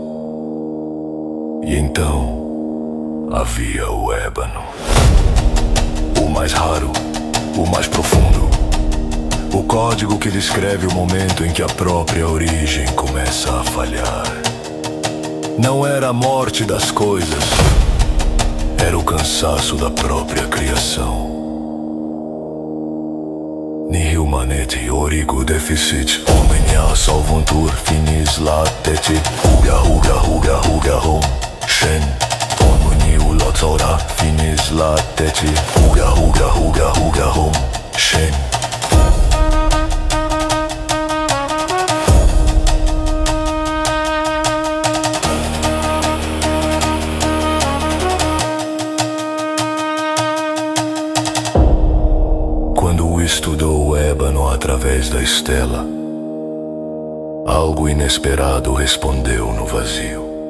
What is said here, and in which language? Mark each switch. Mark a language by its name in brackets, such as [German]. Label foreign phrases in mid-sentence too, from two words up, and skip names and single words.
[Portuguese] E então havia o ébano, o mais raro, o mais profundo, o código que descreve o momento em que a própria origem começa a falhar. Não era a morte das coisas, era o cansaço da própria criação. [Latin] Nihil maneti origo deficit, omnia solvuntur finis lateti, huga hom, shen. Lotzora, finis lateti, huga hom, shen. [Portuguese] Quando estudou o ébano através da estela, algo inesperado respondeu no vazio.